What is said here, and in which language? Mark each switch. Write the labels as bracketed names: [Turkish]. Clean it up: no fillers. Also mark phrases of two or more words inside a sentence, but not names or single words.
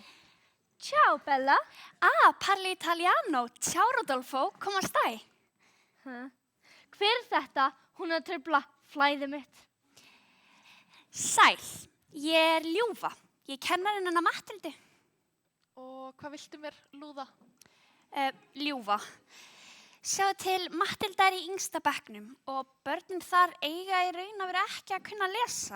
[Italian] Ciao Bella. Parli italiano. Ciao Rodolfo, come stai? [Icelandic] Hver er þetta? Hún er að trufla flæðið mitt. Sæl, ég er Ljúfa. Ég er kennarinn hennar Matthildu. Og hvað viltu mér lúða? Ljúfa. Sjáðu til, Matthilda er í yngsta bekknum og börnin þar eiga í raun að vera ekki að kunna lesa.